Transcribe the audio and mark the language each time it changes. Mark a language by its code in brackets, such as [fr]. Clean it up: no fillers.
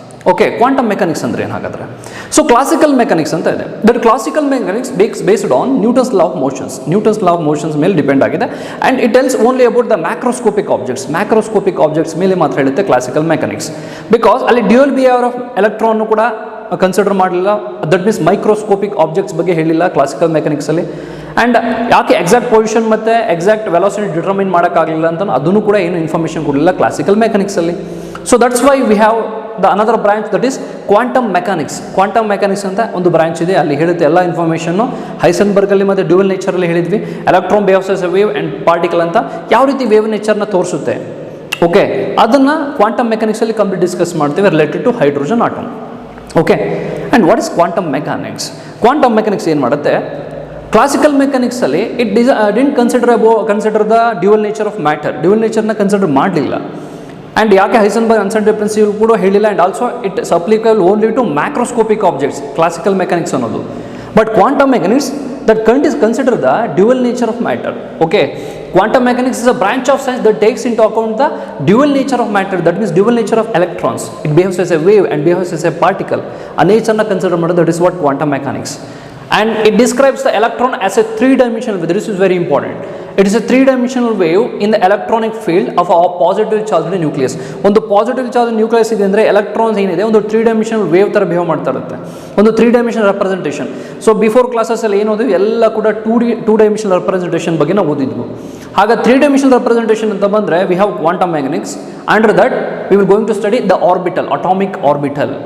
[kn] Okay, quantum mechanics andre ಏನು ಹಾಗಾದ್ರೆ? So classical mechanics ಅಂತ ಇದೆ. [en] That classical mechanics based on Newton's law of motions. Newton's law of motions [kn] ಮೇಲೆ depend ಆಗಿದೆ, [en] and it tells only about the macroscopic objects. [kn] Macroscopic objects ಮೇಲೆ ಮಾತ್ರ ಹೇಳುತ್ತೆ classical mechanics, because ಅಲ್ಲಿ [en] dual behavior of electron [kn] ಕೂಡ consider ಮಾಡಲಿಲ್ಲ. That means microscopic objects ಬಗ್ಗೆ ಹೇಳಿಲ್ಲ ಕ್ಲಾಸಿಕಲ್ ಮೆಕ್ಯಾನಿಕ್ಸಲ್ಲಿ. ಆ್ಯಂಡ್ ಯಾಕೆ ಎಕ್ಸಾಕ್ಟ್ ಪೊಸಿಷನ್ ಮತ್ತು ಎಕ್ಸಾಕ್ಟ್ ವೆಲಾಸಿಟಿ ಡಿಟರ್ಮೈನ್ ಮಾಡೋಕ್ಕಾಗಲಿಲ್ಲ ಅಂತ ಅದನ್ನು ಕೂಡ ಏನು ಇನ್ಫಾರ್ಮೇಷನ್ ಕೊಡಲಿಲ್ಲ classical ಮೆಕ್ಯಾನಿಕ್ಸಲ್ಲಿ. [en] So that's why we have the another branch, that is quantum mechanics. [kn] Quantum mechanics ಅಂತ ಒಂದು ಬ್ರಾಂಚ್ ಇದೆ, ಅಲ್ಲಿ ಹೇಳುತ್ತೆ ಎಲ್ಲ ಇನ್ಫಾರ್ಮೇಷನ್ನು. ಹೈಸನ್ಬರ್ಗಲ್ಲಿ ಮತ್ತು ಡ್ಯೂಯಲ್ ನೇಚರಲ್ಲಿ ಹೇಳಿದ್ವಿ, [en] electron behaves as a wave and particle [kn] ಅಂತ ಯಾವ ರೀತಿ ವೇವ್ ನೇಚರ್ನ ತೋರಿಸುತ್ತೆ. ಓಕೆ, ಅದನ್ನು ಕ್ವಾಂಟಮ್ ಮೆಕ್ಯಾನಿಕ್ಸಲ್ಲಿ ಕಂಪ್ಲೀಟ್ ಡಿಸ್ಕಸ್ ಮಾಡ್ತೀವಿ related to hydrogen atom. Okay, and what is quantum mechanics? Quantum mechanics ಏನು ಮಾಡುತ್ತೆ? [en] Classical ಮೆಕ್ಯಾನಿಕ್ಸಲ್ಲಿ it didn't consider the dual nature of matter. [kn] Dual ನೇಚರ್ನ consider ಮಾಡಲಿಲ್ಲ. And ಯಾಕೆ ಹೈಸನ್ಬರ್ಗ್ ಅನ್ಸರ್ಟೈನಿಟಿ ಪ್ರಿನ್ಸಿಪಲ್ ಕೂಡ ಹೇಳಿಲ್ಲ. [en] And also it's applicable only to macroscopic objects, classical mechanics ಅನ್ನೋದು. But quantum mechanics that consider the dual nature of matter. Okay, quantum mechanics is a branch of science that takes into account the dual nature of matter, that means dual nature of electrons. It behaves as a wave and behaves as a particle. A nature na consider matter, that is what quantum mechanics. And it describes the electron as a three-dimensional wave. This is very important. It is a three-dimensional wave in the electronic field of a positive charged nucleus. [kn] ಒಂದು positive charge nucleus ಇದೆ ಅಂದರೆ electrons ಏನಿದೆ ಒಂದು three-dimensional wave ಥರ behave ಮಾಡ್ತಾ ಇರುತ್ತೆ, ಒಂದು three-dimensional representation. So before ಕ್ಲಾಸಸ್ಸಲ್ಲಿ ಏನು ಓದಿದ್ವಿ ಎಲ್ಲ ಕೂಡ ಟೂ ಡೈಮೆನ್ಷನಲ್ ರೆಪ್ರೆಸೆಂಟೇಷನ್ ಬಗ್ಗೆ ನಾವು ಓದಿದ್ವು. ಹಾಗೆ ತ್ರೀ-ಡೈಮೆನ್ಷನಲ್ ರೆಪ್ರೆಸೆಂಟೇಷನ್ ಅಂತ ಬಂದರೆ [en] We have quantum mechanics. Under that we will going to study the orbital, atomic orbital.